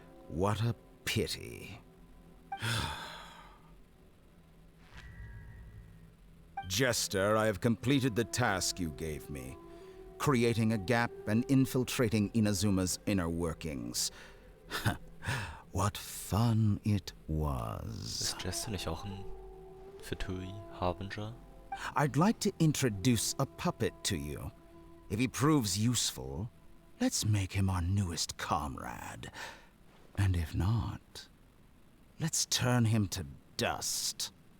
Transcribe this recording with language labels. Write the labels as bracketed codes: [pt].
[en] What a pity. Jester, I have completed the task you gave me. Creating a gap and infiltrating Inazuma's inner workings. What fun it was. [de] Ist Jester nicht auch ein Fatui Harbinger? [en] I'd like to introduce a puppet to you. If he proves useful, let's make him our newest comrade. And if not, let's turn him to dust.